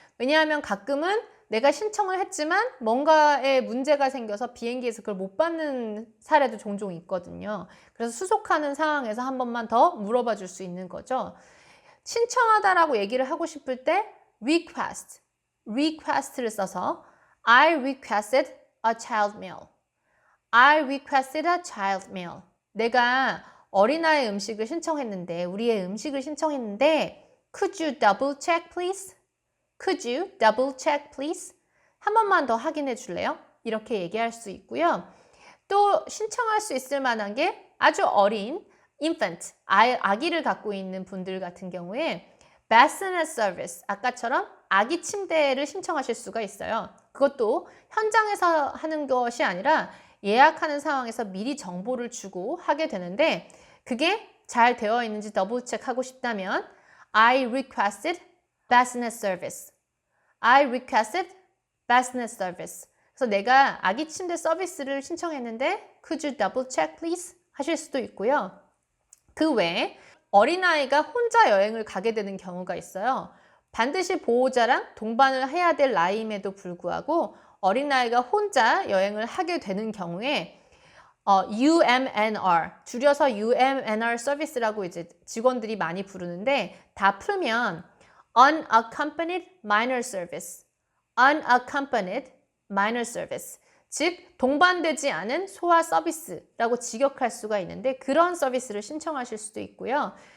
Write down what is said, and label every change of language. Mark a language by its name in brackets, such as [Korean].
[Korean] 왜냐하면 가끔은 내가 신청을 했지만 뭔가에 문제가 생겨서 비행기에서 그걸 못 받는 사례도 종종 있거든요. 그래서 수속하는 상황에서 한 번만 더 물어봐 줄 수 있는 거죠. 신청하다라고 얘기를 하고 싶을 때 request를 써서 [English] I requested a child meal. I requested a child meal. [Korean] 내가 어린아이 음식을 신청했는데 우리의 음식을 신청했는데 [English] Could you double check please? Could you double check please? [Korean] 한 번만 더 확인해 줄래요? 이렇게 얘기할 수 있고요. 또 신청할 수 있을 만한 게 아주 어린 infant, 아기를 갖고 있는 분들 같은 경우에 bassinet service, 아까처럼 아기 침대를 신청하실 수가 있어요. 그것도 현장에서 하는 것이 아니라 예약하는 상황에서 미리 정보를 주고 하게 되는데 그게 잘 되어 있는지 더블 체크하고 싶다면 [English] I requested bassinet service. I requested bassinet service. [Korean] 그래서 내가 아기 침대 서비스를 신청했는데 [English] Could you double check please? [Korean] 하실 수도 있고요. 그 외에 어린아이가 혼자 여행을 가게 되는 경우가 있어요. 반드시 보호자랑 동반을 해야 될 나이임에도 불구하고 어린아이가 혼자 여행을 하게 되는 경우에 UMNR, 줄여서 UMNR 서비스라고 이제 직원들이 많이 부르는데 다 풀면 Unaccompanied Minor Service, Unaccompanied Minor Service, 즉 동반되지 않은 소아 서비스라고 직역할 수가 있는데 그런 서비스를 신청하실 수도 있고요.